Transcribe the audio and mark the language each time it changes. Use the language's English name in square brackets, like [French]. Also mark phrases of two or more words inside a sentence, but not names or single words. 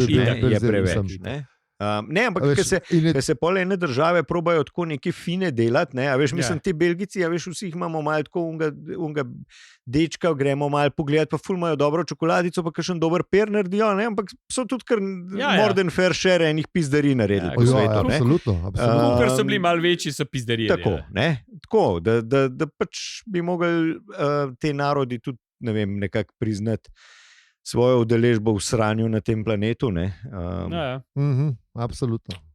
[Slovenian] Je preveč. Ne, ampak ker se pol ene države probajo tako neke fine delati, ne, a veš, mislim, te Belgici, a veš, vsi jih imamo malo tako unga dečka, gremo malo pogledati, pa ful imajo dobro čokoladico, pa kakšen dober per naredijo, ne, ampak so tudi kar [English] more than fair share [Slovenian] enih pizdarij naredili po svetu. Absolutno. Ker so bili malo večji, so pizdarije. Tako, da pač bi mogli te narodi tudi, ne vem, nekako priznati svojo udeležbo v sranju na tem planetu. Absolutno.